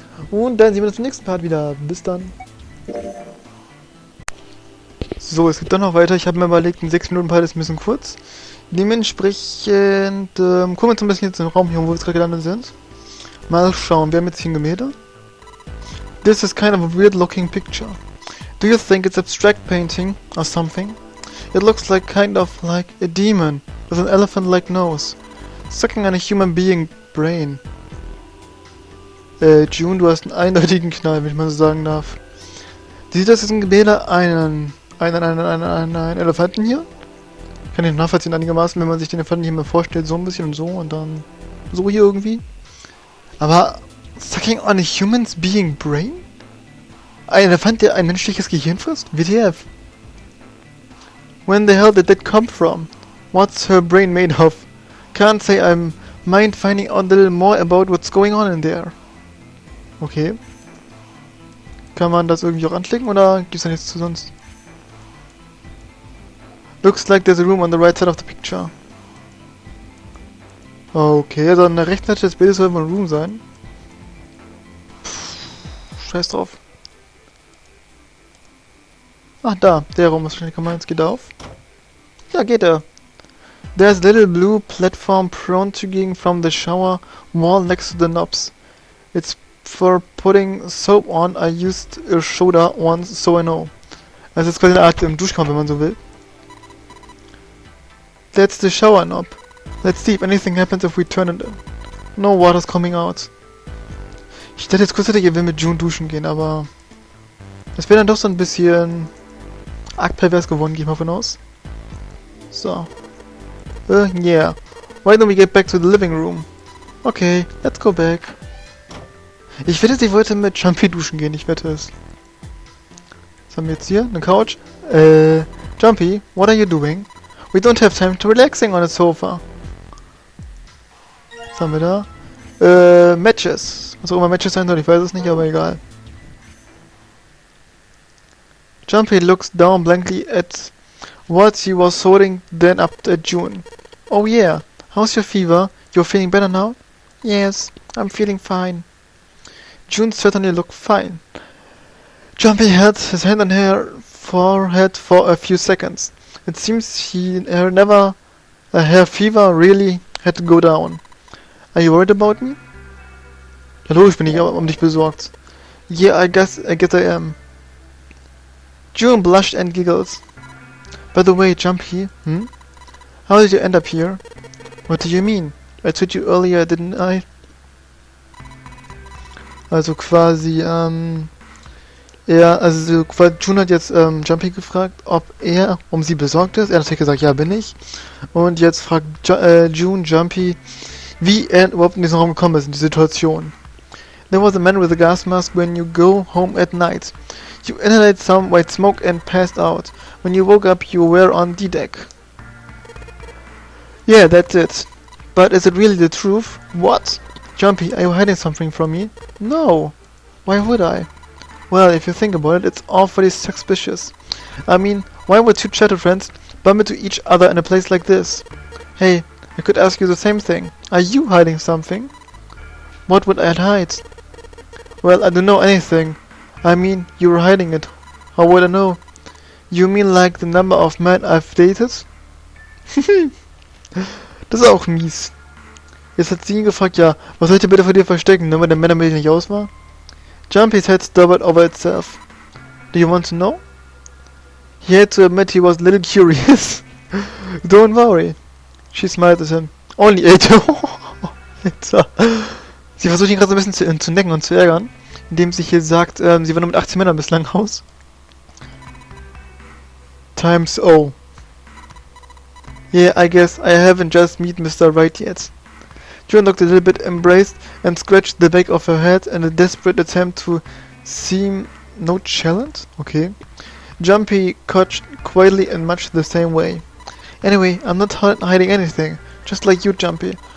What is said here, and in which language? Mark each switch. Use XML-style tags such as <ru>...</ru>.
<de>Und dann sehen wir uns im nächsten Part wieder. Bis dann. So, es geht dann noch weiter. Ich habe mir überlegt, ein 6-Minuten-Part ist ein bisschen kurz. Dementsprechend gucken wir uns ein bisschen jetzt in den Raum hier, wo wir jetzt gerade gelandet sind. Mal schauen, wir haben jetzt hier ein Gemälde.</de> <en>This is kind of a weird looking picture. Do you think it's abstract painting or something? It looks like kind of like a demon with an elephant-like nose, sucking on a human being brain.</en> <de>June, du hast einen eindeutigen Knall, wenn ich mal so sagen darf. Sieht das jetzt ein Gemälde einen Elefanten hier? Ich kann den nachvollziehen einigermaßen, wenn man sich den Elefanten hier mal vorstellt, so ein bisschen und dann so hier irgendwie.</de> <en>Aber sucking on a human's being brain?</en> <de>Ein Elefant, der ein menschliches Gehirn frisst?</de> <en>WTF? When the hell did that come from? What's her brain made of? Can't say I'm mind finding out a little more about what's going on in there. Okay.</en> <de>Kann man das irgendwie auch anklicken oder gibt's da nichts zu sonst?</de> <en>Looks like there's a room on the right side of the picture.</en> <de>Okay, also an der rechten Seite des Bildes soll mal ein Room sein. Scheiß drauf. Ach, da, der Raum ist wahrscheinlich gemeint. Geht er auf? Ja, geht er.</de> <en>There's a little blue platform protruding from the shower wall next to the knobs. It's for putting soap on. I used a soda once, so I know.</en> <de>Also ist quasi eine Art Duschkopf, wenn man so will.</de> <en>That's the shower knob. Let's see if anything happens if we turn it. No water's coming out.</en> <de>Ich dachte jetzt kurz, er will mit June duschen gehen, aber das wäre dann doch so ein bisschen arg pervers geworden, gehe ich mal von aus.</de> <en>So. Yeah. Why don't we get back to the living room? Okay, let's go back.</en> <de>Ich wette, sie wollte mit Jumpy duschen gehen, ich wette es. Was haben wir jetzt hier? Eine Couch?</de> <en>Jumpy, what are you doing? We don't have time to relaxing on the sofa.</en> <de>Was haben wir da? Matches. Was auch immer Matches sein soll, ich weiß es nicht, aber egal.</de> <en>Jumpy looks down blankly at what he was holding, then up at June. Oh yeah, how's your fever? You're feeling better now? Yes, I'm feeling fine. June certainly looked fine. Jumpy had his hand on her forehead for a few seconds. It seems her fever really had to go down. Are you worried about me?</en> <de>Ja, logisch bin ich um dich besorgt.</de> <en>Yeah, I guess I am. June blushed and giggled. By the way, Jumpy, how did you end up here? What do you mean? I told you earlier, didn't I?</en> <de>Also quasi, Ja, also weil June hat jetzt Jumpy gefragt, ob er um sie besorgt ist. Er hat natürlich gesagt, ja, bin ich. Und jetzt fragt June Jumpy, wie er überhaupt in diesen Raum gekommen ist, in die Situation.</de> <en>There was a man with a gas mask when you go home at night. You inhaled some white smoke and passed out. When you woke up, you were on the deck. Yeah, that's it. But is it really the truth? What? Jumpy, are you hiding something from me? No. Why would I? Well, if you think about it, it's awfully suspicious. I mean, why would two chatted friends bump into each other in a place like this? Hey, I could ask you the same thing. Are you hiding something? What would I hide? Well, I don't know anything. I mean, you were hiding it. How would I know? You mean like the number of men I've dated?</en> <de>Das ist auch mies. Jetzt hat sie ihn gefragt, ja, was soll ich denn bitte vor dir verstecken, nur weil der Männermilch nicht aus war?</de> <en>Jumpy's head stubborn over itself. Do you want to know? He had to admit he was a little curious. Don't worry. She smiled at him. Only 8.</en> <de>Sie versucht ihn gerade so ein bisschen zu necken und zu ärgern, indem sie hier sagt, sie war nur mit 18 Männern bislang raus.</de> <en>Times O. Yeah, I guess I haven't just met Mr. Right yet. June looked a little bit embarrassed and scratched the back of her head in a desperate attempt to seem nonchalant. Okay. Jumpy coughed quietly in much the same way. Anyway, I'm not hiding anything, just like you, Jumpy.</en>